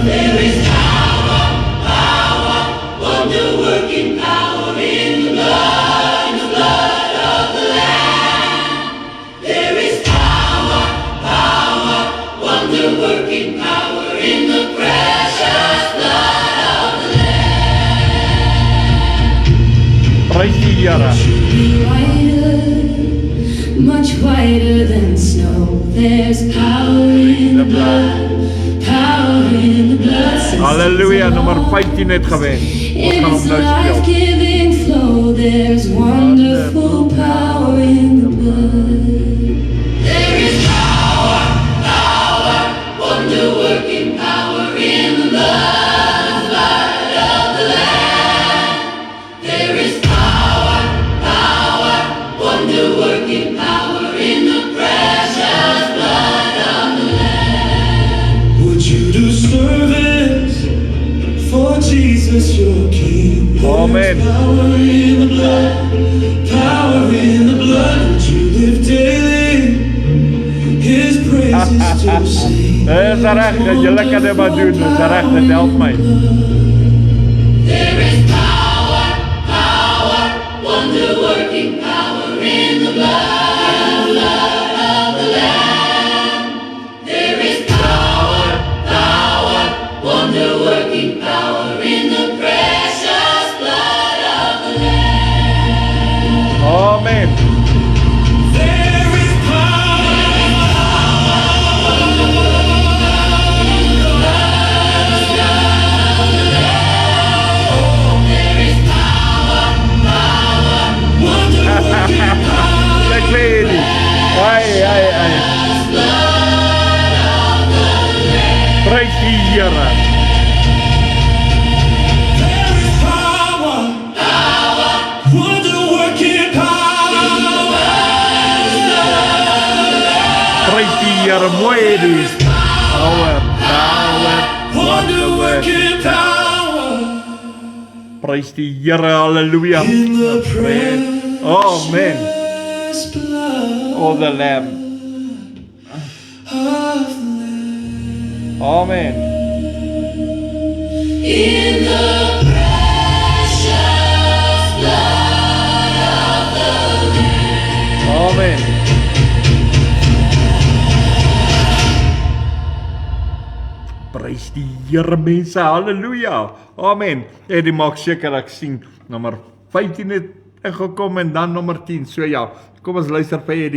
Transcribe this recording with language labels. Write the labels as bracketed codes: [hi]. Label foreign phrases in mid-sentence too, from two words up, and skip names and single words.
[en] There is power, wonder-working power in the blood of the Lamb. There is power, wonder-working power in the precious blood of the Lamb. [af] Prys die Here. [en] Be whiter, much whiter than snow. There's power in the blood, power in the blood. [af] Halleluja, nummer 15 het gewen. Ons gaan In hom its nou speel. [en] life-giving flow, there's wonderful power in the blood. There is power, wonder-working power in the blood of the Lamb. There is power, wonder-working power in the precious blood of the Lamb. Would you do service for Jesus your King? Amen. There's power in the blood, power in the blood. Would you live daily His praises to sing? [af] Dis reg, julle kan dit maar doen. Dis reg, dit help my. [en] There is power, wonder-working power in the blood of the Lamb. There is power, wonder-working power in the precious blood of the Lamb. Amen. There is [af] Ek weet nie. Ai. Prys die Here. [en] power, wonder-working power. [af] Prys die Here, mooi Eddie. [en] Power, Wonder-working power [af] prys die Here, halleluja. [en] in the precious Amen. blood O the Lamb. of the Lamb. Amen. In the precious blood of the Lamb. Amen. [af] Prys die Here mense, halleluja. Amen. Eddie maak seker ek sien nommer 15 het ingekom en dan nommer 10. So ja, kom ons luister vir Eddie.